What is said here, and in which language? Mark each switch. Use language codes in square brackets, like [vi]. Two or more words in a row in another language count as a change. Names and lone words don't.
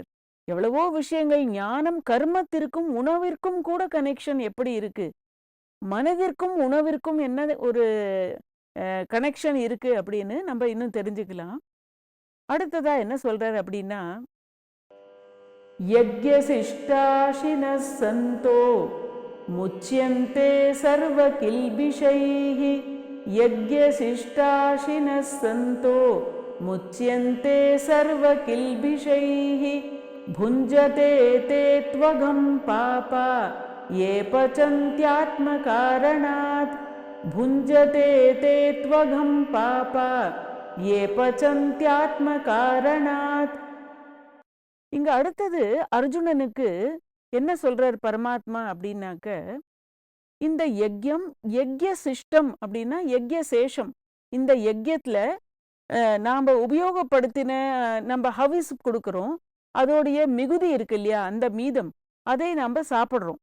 [ta] எவ்வளவோ விஷயங்கள், ஞானம் கர்மத்திற்கும் உணவிற்கும் கூட கனெக்ஷன் எப்படி இருக்கு, மனதிற்கும் உணவிற்கும் என்ன ஒரு கனெக்ஷன் இருக்கு அப்படின்னு நம்ம இன்னும் தெரிஞ்சுக்கலாம். அடுத்ததா என்ன சொல்றார் அப்படின்னா, [sa] यज्ञशिष्टाशिन सन्तो मुच्यन्ते सर्व किल्बिषैः यज्ञशिष्टाशिनः सन्तो मुच्यन्ते सर्वकिल्बिषैः भुञ्जते ते त्वघं पापा ये पचन्त्यात्मकारणात् भुञ्जते ते त्वघं पापा ये पचन्त्यात्मकारणात्. [ta] இங்க அடுத்தது அர்ஜுனனுக்கு என்ன சொல்றார் பரமாத்மா அப்படின்னாக்க, இந்த யஜ்யம், [sa] यज्ञ शिष्टम् [ta] அப்படின்னா [sa] यज्ञ शेषम्. [ta] இந்த யஜ்யத்துல நாம உபயோகப்படுத்தின, நம்ம ஹவிஸ் கொடுக்கிறோம், அதோடைய மிகுதி இருக்கு இல்லையா, அந்த மீதம் அதை நாம சாப்பிட்றோம்.